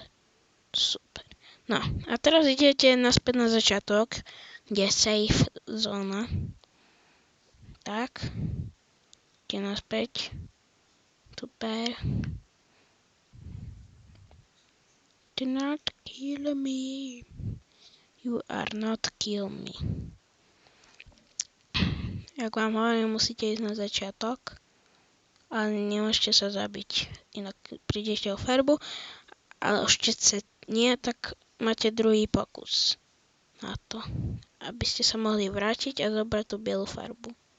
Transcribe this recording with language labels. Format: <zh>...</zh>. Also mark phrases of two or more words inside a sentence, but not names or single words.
<sk>Super. No, a teraz idete naspäť na začiatok, kde je safe zóna. Tak. Idete naspäť.</sk> <en>Super. Do not kill me. You are not kill me.</en> <sk>Jak vám hovorím, musíte ísť na začiatok. Ale nemôžete sa zabiť. Inak prídete o farbu, ale ešte nie, tak máte druhý pokus na to, aby ste sa mohli vrátiť a zobrať tú bielu farbu.</sk>